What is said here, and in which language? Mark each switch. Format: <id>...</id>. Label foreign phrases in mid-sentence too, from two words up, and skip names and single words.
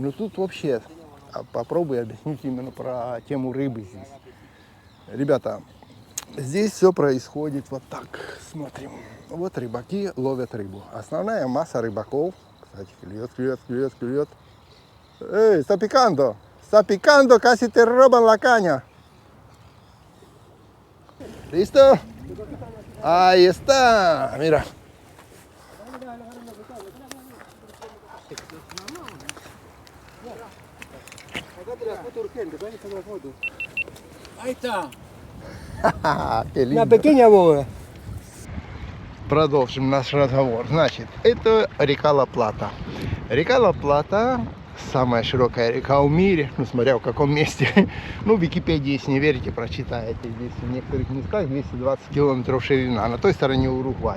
<ru>Но тут вообще попробую объяснить именно про тему рыбы здесь. Ребята, здесь все происходит вот так. Смотрим. Вот рыбаки ловят рыбу. Основная масса рыбаков, кстати, клюет. Эй,</ru> <es>está picando, casi te roban la caña. ¿Listo? Ahí está, mira. Ahí está. Qué lindo. Una pequeña boga.</es> <ru>Продолжим наш разговор. Значит, это река Ла-Плата. Река Ла-Плата самая широкая река в мире, ну смотря в каком месте. Ну, в Википедии, если не верите, прочитаете. Здесь в некоторых местах 220 километров ширина, на той стороне Уругвай.</ru>